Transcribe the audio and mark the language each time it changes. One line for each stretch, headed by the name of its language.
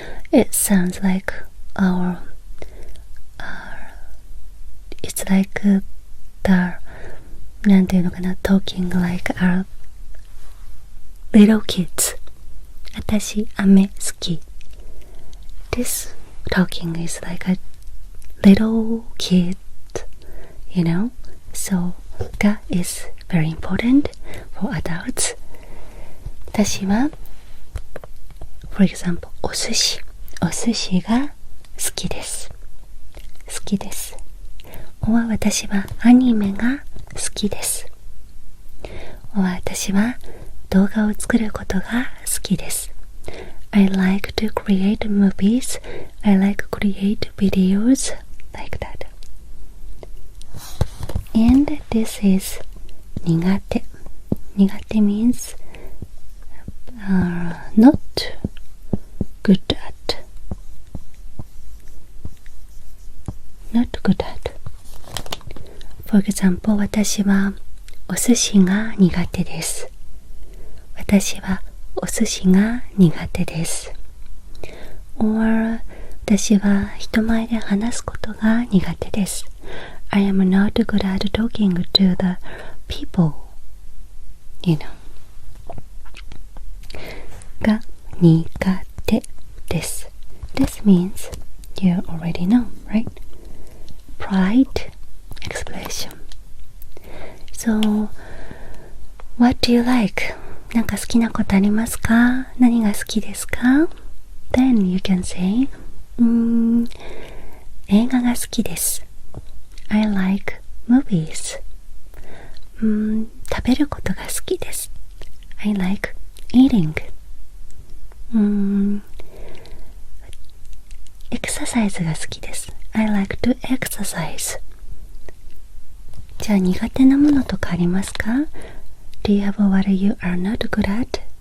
English: It sounds like it's like the
Japanese: なんていうのかな
English: talking like our little kids.
Japanese: 私飴好き.
English: This talking is like a little kid, you know. So ga is very important for adults.
Japanese: 私は
English: for example
Japanese: お寿司が好きです。好きです。
English: or
Japanese: 私はアニメが好きです。or 私は動画を作ることが好きです。
English: I like to create movies. I like create videos like that. And this is 苦手. 苦手 means not good at. Not good at. For example,
Japanese: 私はお寿司が苦手です。私はお寿司が苦手です。
English: or
Japanese: 私は人前で話すことが苦手です。
English: I am not good at talking to the people, you know.
Japanese: が苦手です。
English: This means you already know, right? Pride expression. So, what do you like?
Japanese: なんか好きなことありますか？何が好きですか？
English: Then you can say,
Japanese: 映画が好きです。
English: I like movies.
Japanese: 食べることが好きです。
English: I like eating.
Japanese: エクササイズが好きです。
English: I like to exercise.
Japanese: じゃあ苦手なものとかありますか？
English: Do you have what you are not good at?